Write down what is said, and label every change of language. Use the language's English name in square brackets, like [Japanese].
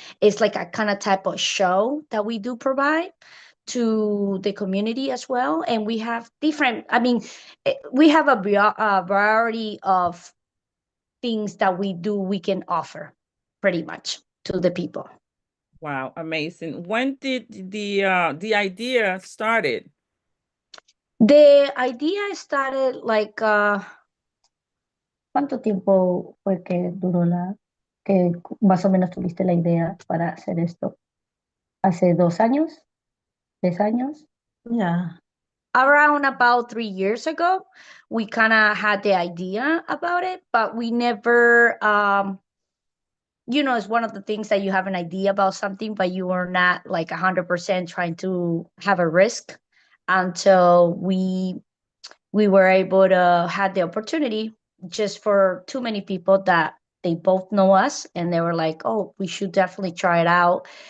[English] It's like a kind of type of show that we do provide to the community as well. And we have different. I mean, we have a variety of things that we can offer pretty much to the people. Wow, amazing. When did the idea started? The idea started like [Spanish] ¿cuánto tiempo fue que duró que más o menos tuviste la idea para hacer esto? ¿Hace 2 años? ¿3 años? [English] Yeah. Around about 3 years ago, we kind of had the idea about it, but we never, it's one of the things that you have an idea about something, but you are not like 100% trying to have a risk until we were able to have the opportunity, just for too many people that they both know us, and they were like, oh, we should definitely try it out.